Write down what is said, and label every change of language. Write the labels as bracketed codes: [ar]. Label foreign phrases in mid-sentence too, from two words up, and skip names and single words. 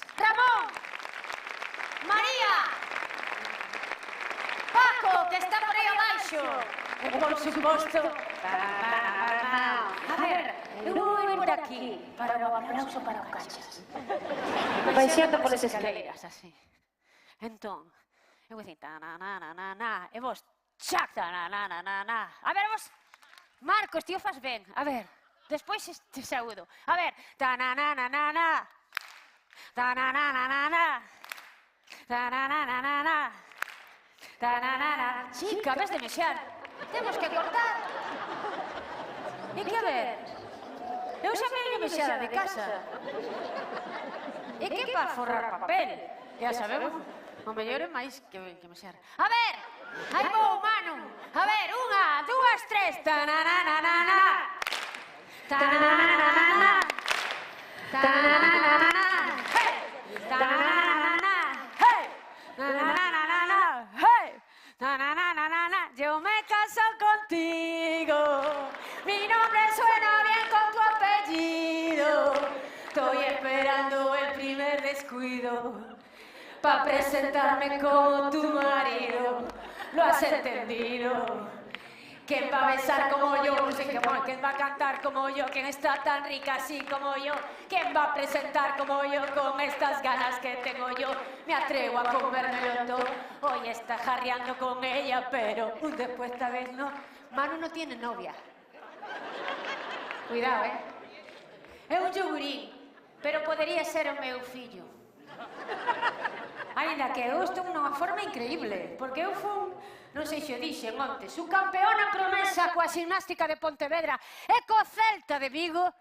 [gl] Ramón, María, Paco, que está por aí abaixo, e por suposto, a ver, eu vou ir por aquí para o aplauso para o Cachas. Baixando polas escaleiras, así. Entón, eu vou dicir, ta-na-na-na-na, e vos, chac, ta-na-na-na-na. A ver, vos, Marcos, tío, faz ben. A ver, despois te saúdo. A ver, ta-na-na-na-na-na, ta-na-na-na-na-na, ta-na-na-na-na-na, ta-na-na-na. Chica, ves de mexar. Temos que cortar. E que a ver? Eu xa me mexada de casa. E que para forrar papel? [es] Ya sabemos, [gl] o mellor é máis que mexar. A ver, aí vou, Manu. A ver, unha, dúas, tres. Ta-na-na-na-na-na. Ta-na-na-na-na-na. Ta-na-na-na-na-na. Hey! Ta-na-na-na-na-na. Hey! Ta-na-na-na-na-na. Hey! [es] Ta-na-na-na-na-na. Yo me caso contigo. Mi nombre suena bien con tu apellido. Estoy esperando el primer descuido pa' presentarme como tu marido. ¿Lo has entendido? ¿Quién va a besar como yo? ¿Quién va a cantar como yo? ¿Quién está tan rica así como yo? ¿Quién va a presentar como yo con estas ganas que tengo yo? Me atrevo a comérmelo todo. Hoy está jarreando con ella, pero después esta vez no. Manu no tiene novia. Cuidado, [gl] É un yogurín, pero podería ser o meu fillo. Ainda que eu estou nunha forma increíble, porque eu fui, non sei se o dixen onte, subcampeona promesa coa ximnástica de Pontevedra e co Celta de Vigo.